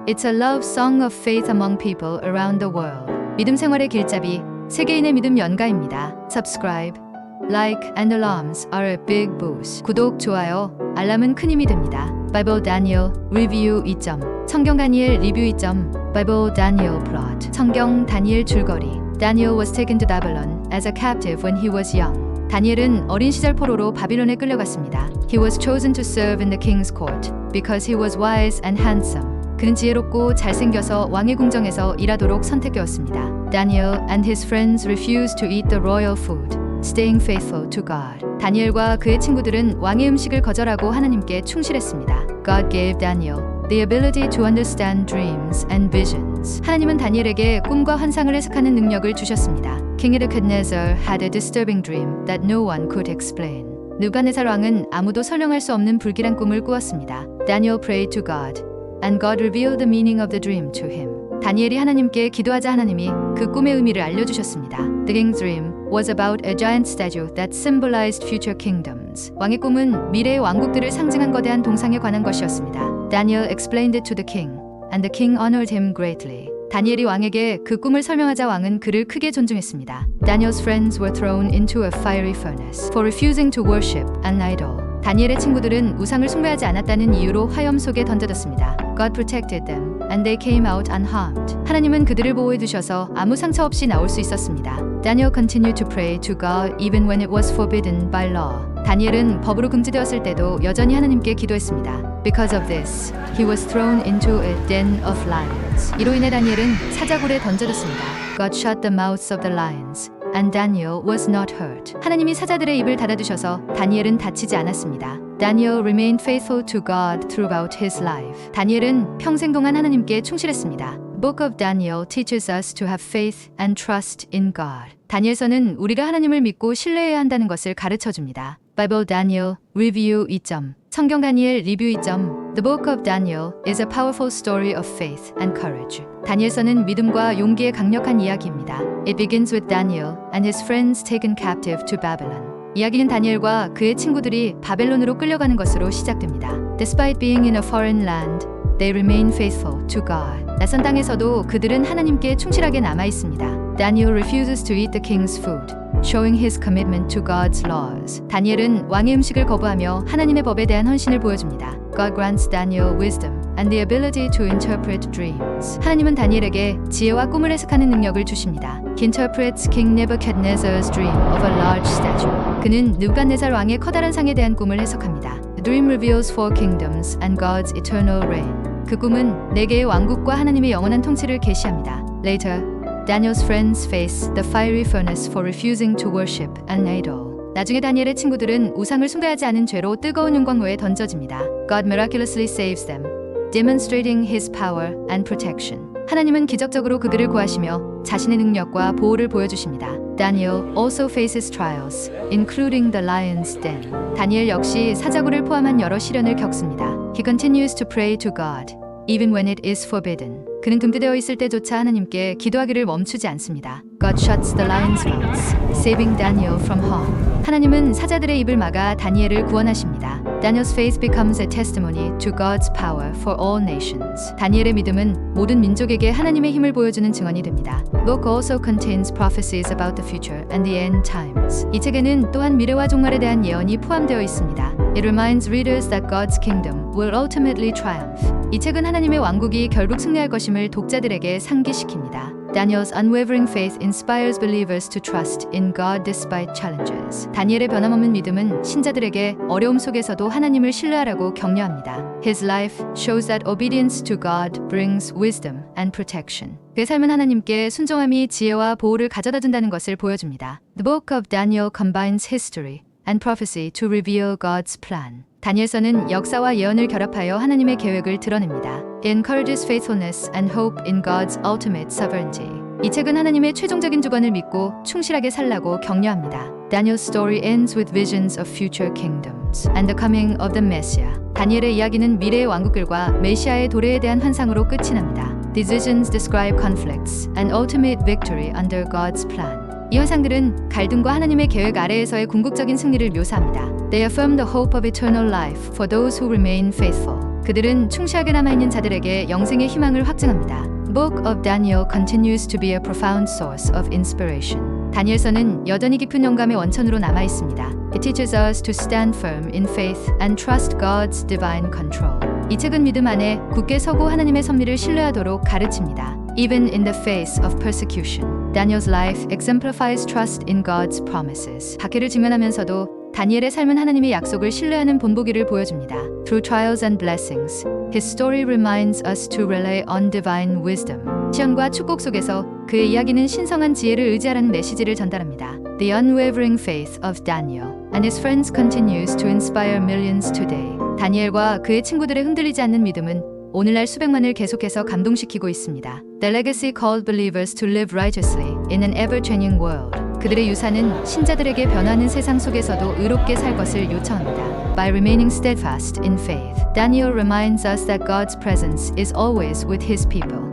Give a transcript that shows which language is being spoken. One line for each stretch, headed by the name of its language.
English: It's a love song of faith among people around the world.
Korean: 믿음 생활의 길잡이, 세계인의 믿음 연가입니다.
English: Subscribe, like and alarms are a big boost.
Korean: 구독, 좋아요, 알람은 큰 힘이 됩니다.
English: Bible Daniel Review 2점.
Korean: 성경 다니엘 리뷰 2점.
English: Bible Daniel Plot.
Korean: 성경 다니엘 줄거리.
English: Daniel was taken to Babylon as a captive when he was young.
Korean: 다니엘은 어린 시절 포로로 바빌론에 끌려갔습니다.
English: He was chosen to serve in the king's court because he was wise and handsome.
Korean: 그는 지혜롭고 잘생겨서 왕의 궁정에서 일하도록 선택되었습니다.
English: Daniel and his friends refused to eat the royal food, staying faithful to God.
Korean: 다니엘과 그의 친구들은 왕의 음식을 거절하고 하나님께 충실했습니다.
English: God gave Daniel the ability to understand dreams and visions.
Korean: 하나님은 다니엘에게 꿈과 환상을 해석하는 능력을 주셨습니다.
English: King Nebuchadnezzar had a disturbing dream that no one could explain.
Korean: 느부갓네살 왕은 아무도 설명할 수 없는 불길한 꿈을 꾸었습니다.
English: Daniel prayed to God, and God revealed the meaning of the dream to him.
Korean: 다니엘이 하나님께 기도하자 하나님이 그 꿈의 의미를 알려주셨습니다.
English: The king's dream was about a giant statue that symbolized future kingdoms.
Korean: 왕의 꿈은 미래의 왕국들을 상징한 거대한 동상에 관한 것이었습니다.
English: Daniel explained it to the king, and the king honored him greatly.
Korean: 다니엘이 왕에게 그 꿈을 설명하자 왕은 그를 크게 존중했습니다.
English: Daniel's friends were thrown into a fiery furnace for refusing to worship an idol.
Korean: 다니엘의 친구들은 우상을 숭배하지 않았다는 이유로 화염 속에 던져졌습니다.
English: God protected them, and they came out unharmed.
Korean: 하나님은 그들을 보호해 두셔서 아무 상처 없이 나올 수 있었습니다.
English: Daniel continued to pray to God even when it was forbidden by law.
Korean: 다니엘은 법으로 금지되었을 때도 여전히 하나님께 기도했습니다.
English: Because of this, he was thrown into a den of lions.
Korean: 이로 인해 다니엘은 사자굴에 던져졌습니다.
English: God shut the mouths of the lions, and Daniel was not hurt.
Korean: 하나님이 사자들의 입을 닫아두셔서 다니엘은 다치지 않았습니다.
English: Daniel remained faithful to God throughout his life.
Korean: 다니엘은 평생 동안 하나님께 충실했습니다.
English: Book of Daniel teaches us to have faith and trust in God.
Korean: 다니엘서는 우리가 하나님을 믿고 신뢰해야 한다는 것을 가르쳐줍니다.
English: Bible Daniel Review 2점.
Korean: 성경 다니엘 리뷰 2점.
English: The Book of Daniel is a powerful story of faith and courage.
Korean: 다니엘서는 믿음과 용기의 강력한 이야기입니다.
English: It begins with Daniel and his friends taken captive to Babylon.
Korean: 이야기는 다니엘과 그의 친구들이 바벨론으로 끌려가는 것으로 시작됩니다.
English: Despite being in a foreign land, they remain faithful to God.
Korean: 낯선 땅에서도 그들은 하나님께 충실하게 남아 있습니다.
English: Daniel refuses to eat the king's food, showing his commitment to God's laws.
Korean: 다니엘은 왕의 음식을 거부하며 하나님의 법에 대한 헌신을 보여줍니다.
English: God grants Daniel wisdom and the ability to interpret dreams.
Korean: 하나님은 다니엘에게 지혜와 꿈을 해석하는 능력을 주십니다.
English: He interprets King Nebuchadnezzar's dream of a large statue.
Korean: 그는 느부갓네살 왕의 커다란 상에 대한 꿈을 해석합니다.
English: The dream reveals four kingdoms and God's eternal reign.
Korean: 그 꿈은 네 개의 왕국과 하나님의 영원한 통치를 계시합니다.
English: Later, Daniel's friends face the fiery furnace for refusing to worship an idol.
Korean: 나중에 다니엘의 친구들은 우상을 숭배하지 않은 죄로 뜨거운 용광로에 던져집니다.
English: God miraculously saves them, demonstrating His power and protection.
Korean: 하나님은 기적적으로 그들을 구하시며 자신의 능력과 보호를 보여주십니다.
English: Daniel also faces trials, including the lion's den.
Korean: 다니엘 역시 사자굴을 포함한 여러 시련을 겪습니다.
English: He continues to pray to God, even when it is forbidden.
Korean: 그는 금지되어 있을 때조차 하나님께 기도하기를 멈추지 않습니다.
English: God shuts the lions' mouths, saving Daniel from harm.
Korean: 하나님은 사자들의 입을 막아 다니엘을 구원하십니다.
English: Daniel's faith becomes a testimony to God's power for all nations.
Korean: 다니엘의 믿음은 모든 민족에게 하나님의 힘을 보여주는 증언이 됩니다.
English: The book also contains prophecies about the future and the end times.
Korean: 이 책에는 또한 미래와 종말에 대한 예언이 포함되어 있습니다.
English: It reminds readers that God's kingdom will ultimately triumph.
Korean: 이 책은 하나님의 왕국이 결국 승리할 것임을 독자들에게 상기시킵니다.
English: Daniel's unwavering faith inspires believers to trust in God despite challenges.
Korean: 다니엘의 변함없는 믿음은 신자들에게 어려움 속에서도 하나님을 신뢰하라고 격려합니다.
English: His life shows that obedience to God brings wisdom and protection.
Korean: 그의 삶은 하나님께 순종함이 지혜와 보호를 가져다 준다는 것을 보여줍니다.
English: The book of Daniel combines history and prophecy to reveal God's plan.
Korean: 다니엘서는 역사와 예언을 결합하여 하나님의 계획을 드러냅니다.
English: It encourages faithfulness and hope in God's ultimate sovereignty.
Korean: 이 책은 하나님의 최종적인 주권을 믿고 충실하게 살라고 격려합니다.
English: Daniel's story ends with visions of future kingdoms and the coming of the Messiah.
Korean: 다니엘의 이야기는 미래의 왕국들과 메시아의 도래에 대한 환상으로 끝이 납니다.
English: These visions describe conflicts and ultimate victory under God's plan.
Korean: 이 환상들은 갈등과 하나님의 계획 아래에서의 궁극적인 승리를 묘사합니다.
English: They affirm the hope of eternal life for those who remain faithful.
Korean: 그들은 충실하게 남아있는 자들에게 영생의 희망을 확증합니다.
English: Book of Daniel continues to be a profound source of inspiration.
Korean: 다니엘서는 여전히 깊은 영감의 원천으로 남아 있습니다.
English: It teaches us to stand firm in faith and trust God's divine control.
Korean: 이 책은 믿음 안에 굳게 서고 하나님의 섭리를 신뢰하도록 가르칩니다.
English: Even in the face of persecution, Daniel's life exemplifies trust in God's promises.
Korean: 박해를 직면하면서도 다니엘의 삶은 하나님의 약속을 신뢰하는 본보기를 보여줍니다.
English: Through trials and blessings, his story reminds us to rely on divine wisdom.
Korean: 시험과 축복 속에서 그의 이야기는 신성한 지혜를 의지하라는 메시지를 전달합니다.
English: The unwavering faith of Daniel and his friends continues to inspire millions today.
Korean: 다니엘과 그의 친구들의 흔들리지 않는 믿음은 오늘날 수백만을 계속해서 감동시키고 있습니다.
English: The legacy called believers to live righteously in an ever-changing world.
Korean: 그들의 유산은 신자들에게 변하는 세상 속에서도 의롭게 살 것을 요청합니다.
English: By remaining steadfast in faith, Daniel reminds us that God's presence is always with his people.